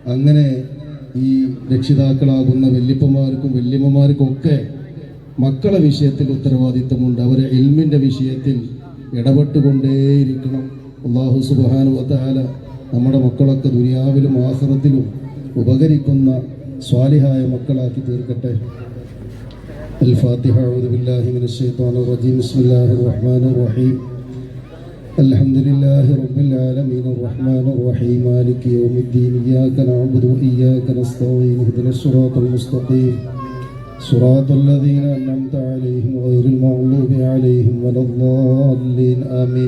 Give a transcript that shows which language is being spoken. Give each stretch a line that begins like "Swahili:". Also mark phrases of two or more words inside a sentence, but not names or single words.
Malayalam: അങ്ങനെ ഈ രക്ഷിതാക്കളാകുന്ന വല്യപ്പന്മാർക്കും വല്യമ്മമാർക്കും ഒക്കെ മക്കളെ വിഷയത്തിൽ ഉത്തരവാദിത്തമുണ്ട്. അവരെ ഇൽമിൻ്റെ വിഷയത്തിൽ ഇടപെട്ടുകൊണ്ടേയിരിക്കണം.
Arabic: الله سبحانه و تعالى
Malayalam: നമ്മുടെ മക്കളൊക്കെ ദുനിയാവിലും ആഖിറത്തിലും ഉപകരിക്കുന്ന സ്വാലിഹായ മക്കളാക്കി തീർക്കട്ടെ.
Arabic: الفاتحة. أعوذ بالله من الشيطان الرجيم. بسم الله الرحمن الرحيم. الحمد لله رب العالمين الرحمن الرحيم مالك يوم الدين. إياك نعبد وإياك نستعين. اهدنا الصراط المستقيم صراط الذين أنعمت عليهم غير المغضوب عليهم ولا الضالين آمين.